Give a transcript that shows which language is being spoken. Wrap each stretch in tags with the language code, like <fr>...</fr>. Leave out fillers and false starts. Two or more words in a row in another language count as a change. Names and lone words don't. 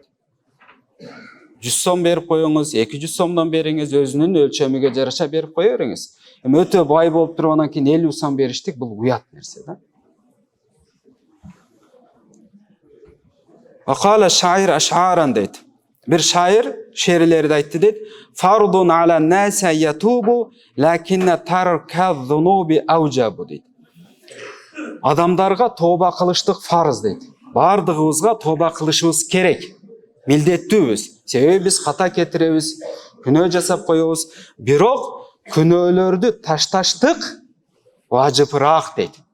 <ky>100 сом берип коюңуз, 200 сомдон бериңиз, өзүнүн өлчөмүгө жараша берип кое бериңиз. Эми өтө бай болуп туруп анан кийин 50 сом бериштик, бул уят нерсе да.</ky> <ar>وقال شاعر أشعارا дейт.</ar> <ky>Бир шаир шиирлерде айтты дейт.</ky> <ar>فرض على الناس يتوبوا لكن ترك الذنوب أوجب дейт.</ar> <ky>Адамдарга тоба кылыштык фарыз дейт. Бардыгыбызга тоба кылышыбыз керек. Милдеттүүбүз. Себеби биз ката кетиребиз, күнөө жасап коебуз. Бирок күнөөлөрдү ташташтык важыпыраак дейт.</ky>